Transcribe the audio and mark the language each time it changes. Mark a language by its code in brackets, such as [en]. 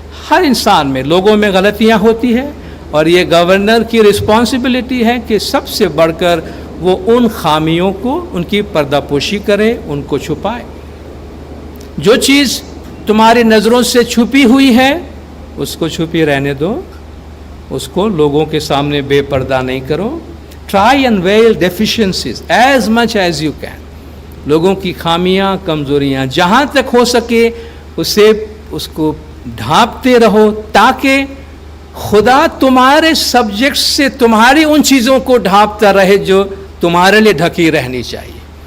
[ur] ہر انسان میں، لوگوں میں غلطیاں ہوتی ہیں، اور یہ گورنر کی رسپانسبلٹی ہے کہ سب سے بڑھ کر وہ ان خامیوں کو، ان کی پردہ پوشی کرے، ان کو چھپائے. جو چیز تمہاری نظروں سے چھپی ہوئی ہے اس کو چھپی رہنے دو، اس کو لوگوں کے سامنے بے پردہ نہیں کرو. [en] Try and veil deficiencies as much as you can. [ur] لوگوں کی خامیاں، کمزوریاں جہاں تک ہو سکے اس کو ڈھانپتے رہو، تاکہ خدا تمہارے سبجیکٹ سے تمہاری ان چیزوں کو ڈھانپتا رہے جو تمہارے لیے ڈھکی رہنی چاہیے.